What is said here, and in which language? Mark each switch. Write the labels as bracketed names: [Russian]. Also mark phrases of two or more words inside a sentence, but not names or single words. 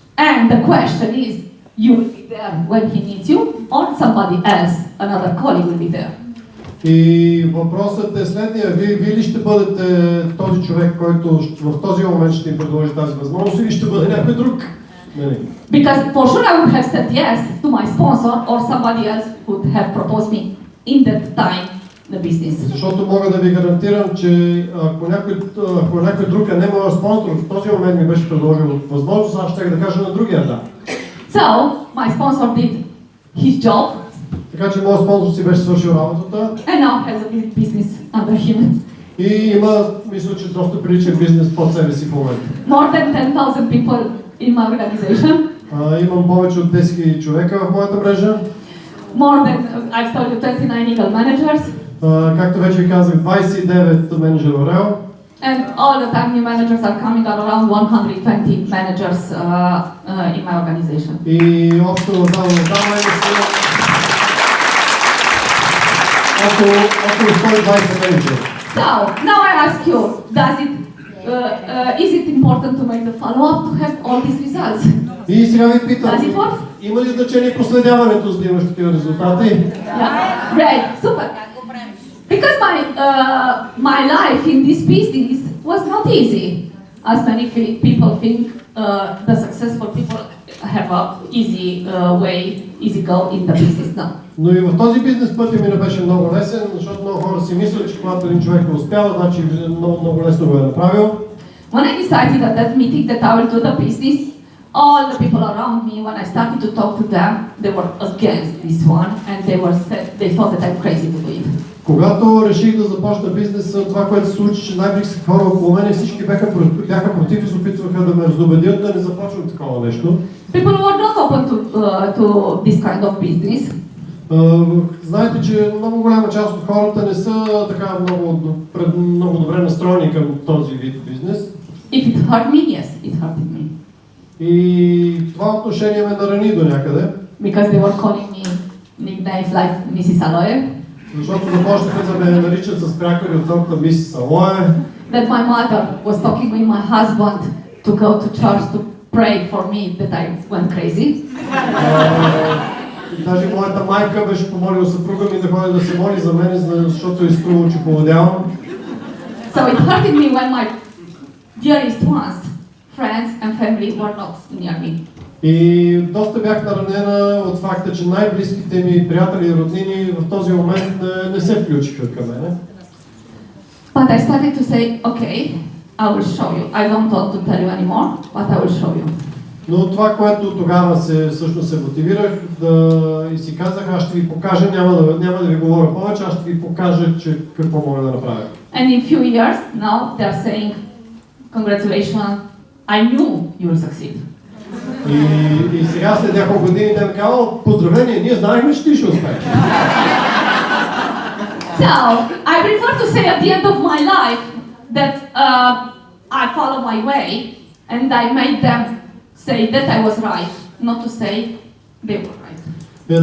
[English] And the question is, you will be there when he needs you, or somebody else, another colleague will be there. [Bulgarian] И въпросът е следния, вие ли ще бъдете този човек, който в този момент ще им предложи тази възможност, или ще бъде някой друг? [English] Because for sure I would have said yes to my sponsor, or somebody else would have proposed me in that time the business. [Bulgarian] Защото мога да ви гарантирам, че ако някой друг не моят спонсор, в този момент ми беше предложил възможност, аз ще да кажа на другия да. [English] So, my sponsor did his job. [Bulgarian] Така че моят спонсор си беше свършил работата. [English] And now has a big business under him. [Bulgarian] И има, мисля, че доста приличен бизнес под себе си в момента. [English] More than 10,000 people in my organization. [Bulgarian] Имам повече от 10 000 човека в моята мрежа. [English] More than, I've told you, 29 legal managers. [Bulgarian] Както вече ви казах, 29 менеджера ОРЕО. [English] And all the time new managers are coming, are around 120 managers in my organization. [Bulgarian] И общо около 120 менеджера. [English] So, now I ask you, is it important to make the follow-up to have all these results? [Bulgarian] И сега ви питам, [English] Does it work? [Bulgarian] има ли значение проследяването, за да имаш такива резултати? [English] Yeah, great, super. Because my life in this business was not easy, as many people think. The successful people have a easy go in the business now. [Bulgarian] Но и в този бизнес пътя ми не беше много лесен, защото много хора си мислят, че когато един човек е успял, значи много лесно го е направил. [English] When I decided at that meeting that I will do the business, all the people around me, when I started to talk to them, they were against this one, and they thought that I'm crazy to do it. [Bulgarian] Когато реших да започна бизнеса, това, което се случи, че най-близки хора около мен, всички бяха против и се опитваха да ме разубедят да не започвам такова нещо. [English] People were not open to this kind of business. [Bulgarian] Знаете, че много голяма част от хората не са така много добре настроени към този вид бизнес. [English] If it hurt me, yes, it hurted me. [Bulgarian] И това отношение ме нарани до някъде. [English] Because they were calling me nicknames like Mrs. Aloe. [Bulgarian] Защото започнаха да ме наричат с прякори от сорта Мисис Алоe. [English] That my mother was talking with my husband to go to church to pray for me that I went crazy. [Bulgarian] Даже моята майка беше помолила съпруга ми да ходи да се моли за мен, защото изтрува, че поводявам. [English] So it hurted me when my dearest ones, friends and family were not near me. [Bulgarian] И доста бях наранена от факта, че най-близките ми приятели и роднини в този момент не се включиха към мене. [English] But I started to say, okay, I will show you. I don't want to tell you anymore, but I will show you. [Bulgarian] Но това, което тогава всъщност се мотивирах и си казах, аз ще ви покажа, няма да ви говоря повече, аз ще ви покажа, че какво мога да направя. [English] And in few years, now they're saying, congratulations, I knew you will succeed. [Bulgarian] И сега след няколко години те ми казват, поздравление, ние знаехме, че ти ще успееш. [English] So, I prefer to say at the end of my life that I follow my way and I made them say that I was right, not to say they were right.